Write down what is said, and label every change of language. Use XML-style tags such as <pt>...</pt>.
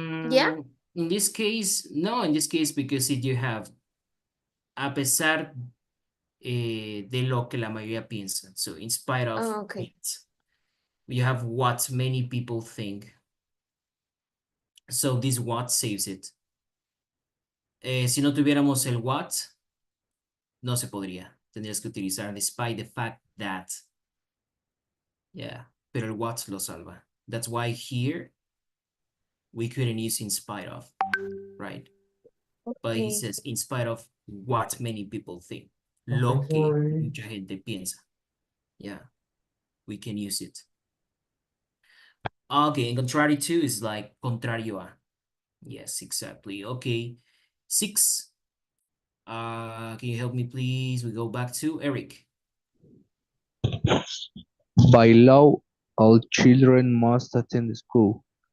<en>Yeah. In this case, no, in this case, because if you have</en> <es>a pesar de lo que la mayoría piensa.</es> <en>So in spite of Okay. it, you have what many people think. So this what saves it.</en> <es>Si no tuviéramos el what, no se podría. Tendrías que utilizar</es> <en>despite the fact that.</en> <es>Yeah, pero el what lo salva.</es> <en>That's why here we couldn't use in spite of, right? But he Okay. says in spite of what many people think.</en> <es>Lo que mucha gente piensa.</es> <en>Yeah, we can use it. Okay, and contrary to is like</en> <es>contrario a.</es> <en>Yes, exactly. Okay, 6. Can you help me, please? We go back to Eric. By law, all children must attend school.</en>